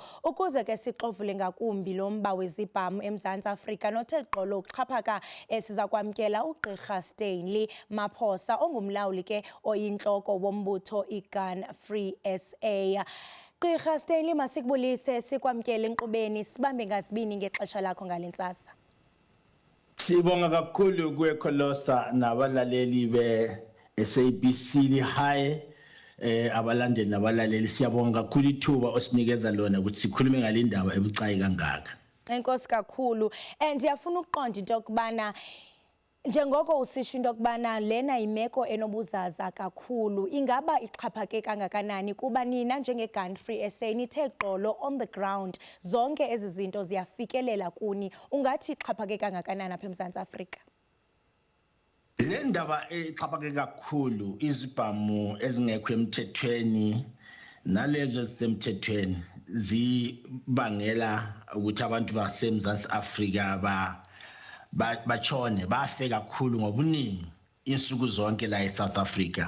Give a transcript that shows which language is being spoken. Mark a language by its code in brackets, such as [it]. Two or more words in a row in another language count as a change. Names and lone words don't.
[xh] Ukuze ke sixovule ngakumbi lo mba wezibhamu eMzantsi Afrika nothe gqolo ukuxhaphaka siza kwamkela uGqirha Stanley Maphosa ongumlawuli ke oyintloko wombutho iGun Free SA. Gqirha Stanley, masikubulise sikwamkele enkqubeni, sibambe ngazibini ngexesha lakho ngalentsasa. [zu] Sibonga kakhulu kuekholosa nabalaleli be-SABC High, abalandeli nabalaleli, siyabonga kakhulu ithuba osinikeza lona ukuthi sikhulume ngale ndaba ebucayi kangaka. [xh] Enkosi kakhulu. Ndiyafuna ukuqonda into yokubana njengoko usisho into yokubana lena imeko enobuzaza kakhulu, ingaba ixhaphake kangakanani kuba nina njengeGun Free SA nithe gqolo [en] on the ground [xh] zonke ezi zinto ziyafikelela kuni, ungathi ixhaphake kangakanani apha eMzantsi Afrika? [zu] Le ndaba ixhaphake kakhulu, izibhamu ezingekho emthethweni nalezo ezisemthethweni zibangela ukuthi abantu baseMzantsi Afrika bachone bafe kakhulu ngobuningi insuku zonke la eSouth Africa.